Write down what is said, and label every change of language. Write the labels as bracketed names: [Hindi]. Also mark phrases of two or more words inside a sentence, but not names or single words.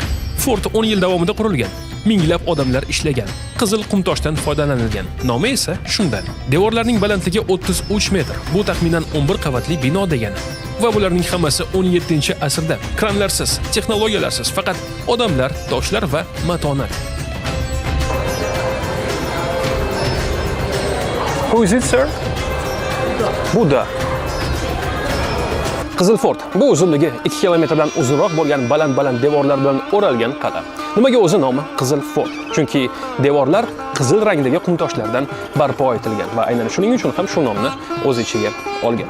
[Uzbek] Fort 10 yil davomida qurilgan. Minglab odamlar ishlagan. Qizil qumtoshdan foydalanilgan. Nomi esa shundan. Devorlarning balandligi 33 metr. Bu taxminan 11 qavatli bino degani. Va bularning hammasi 17-asrda. Kranlarsiz, texnologiyalarsiz, faqat odamlar, toshlar va matonat. [English] Who is it, sir? [Uzbek] Buda. Qizil Fort bu uzunligi 2 kilometrdan uzunroq bo'lgan baland-baland devorlar bilan o'ralgan qal'a. Nimaga o'zi nomi Qizil Fort? Chunki devorlar qizil rangdagi qumtoshlardan barpo etilgan va aynan shuning uchun ham shu nomni o'z ichiga olgan.